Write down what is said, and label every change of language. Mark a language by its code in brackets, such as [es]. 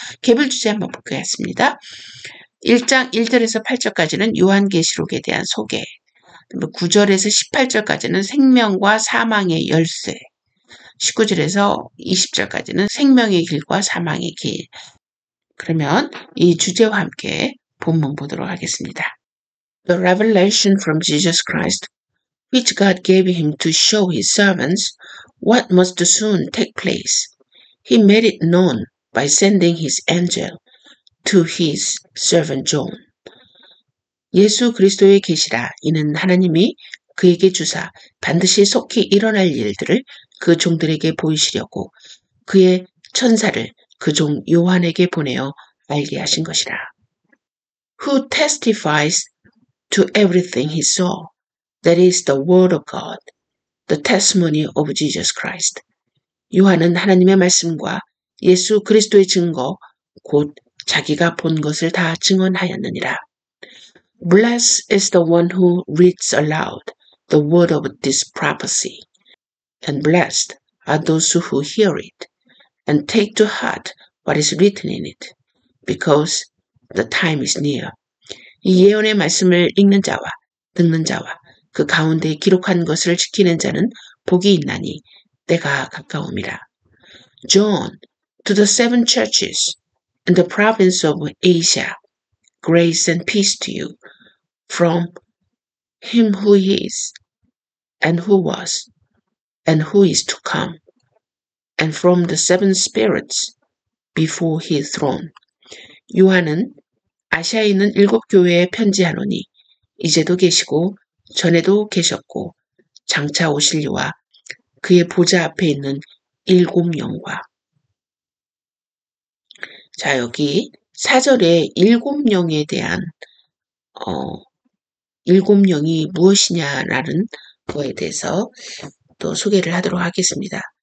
[ko] 개별 주제 한번 보겠습니다. 1장 1절에서 8절까지는 요한계시록에 대한 소개, 9절에서 18절까지는 생명과 사망의 열쇠, 19절에서 20절까지는 생명의 길과 사망의 길. 그러면 이 주제와 함께 본문 보도록 하겠습니다. [en] The revelation from Jesus Christ, which God gave him to show his servants what must soon take place. He made it known by sending his angel to his servant John. [ko] 예수 그리스도의 계시라. 이는 하나님이 그에게 주사 반드시 속히 일어날 일들을 그 종들에게 보이시려고 그의 천사를 그 종 요한에게 보내어 알게 하신 것이라. [en] Who testifies to everything he saw. That is the word of God, the testimony of Jesus Christ. [ko] 요한은 하나님의 말씀과 예수 그리스도의 증거, 곧 자기가 본 것을 다 증언하였느니라. [en] Blessed is the one who reads aloud the word of this prophecy, and blessed are those who hear it, and take to heart what is written in it, because the time is near. [ko] 이 예언의 말씀을 읽는 자와 듣는 자와 그 가운데 기록한 것을 지키는 자는 복이 있나니 때가 가까움이라. [en] John, to the seven churches in the province of Asia, grace and peace to you from him who is, and who was, and who is to come, and from the seven spirits before his throne. [ko] 요한은 아시아에 있는 7교회에 편지하노니 이제도 계시고 전에도 계셨고 장차 오실 이와 그의 보좌 앞에 있는 7영과. 자, 여기 4절에 7영에 대한 7영이 무엇이냐라는 거에 대해서 또 소개를 하도록 하겠습니다.